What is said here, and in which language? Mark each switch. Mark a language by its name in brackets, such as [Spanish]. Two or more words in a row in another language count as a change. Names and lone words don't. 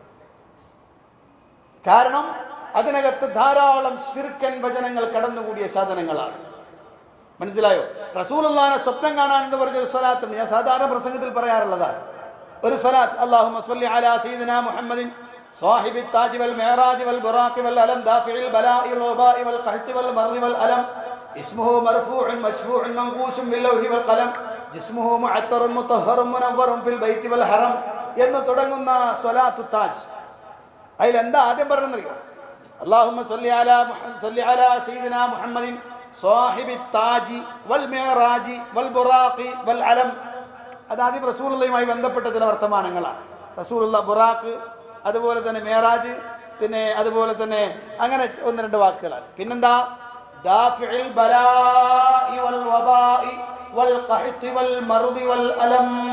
[Malayalam] കാരണം അതിനകത്ത് ധാരാളം ശിർക്കൻ വചനങ്ങൾ കടന്നുകൂടിയ സാധനങ്ങളാണ്. മനസ്സിലായോ? റസൂലുള്ളാഹിനെ സ്വപ്നം കാണാൻ എന്ന് പറഞ്ഞൊരു സ്വലാത്തുണ്ട്. ഞാൻ സാധാരണ പ്രസംഗത്തിൽ പറയാറുള്ളതാണ് ഒരു സ്വലാത്ത്. [Arabic] اللهم صل على سيدنا محمد صاحب التاج والمعراج والبراق والألم دافع البلاء والوباء والقحط والمرض والألم اسمه مرفوع مشفوع منقوش باللوح والقلم جسمه معطر مطهر منور في البيت والحرم [Malayalam] എന്ന് തുടങ്ങുന്ന സ്വലാത്തു താജ്. അതിൽ എന്താ ആദ്യം പറഞ്ഞറിയോ? [Arabic] اللهم صل على سيدنا محمد صاحب التاج والمعراج والبراق والألم. [Malayalam] അതാദ്യം റസൂലുള്ളാഹിയുമായി ബന്ധപ്പെട്ട ചില വർത്തമാനങ്ങളാണ്. റസൂലുള്ള ബുറാഖ്, അതുപോലെ തന്നെ മേറാജ്, പിന്നെ അതുപോലെ തന്നെ അങ്ങനെ 1-2 വാക്കുകളാണ്. പിന്നെന്താ? [Arabic] دافع البلاء والوباء والقحط والمرض والألم.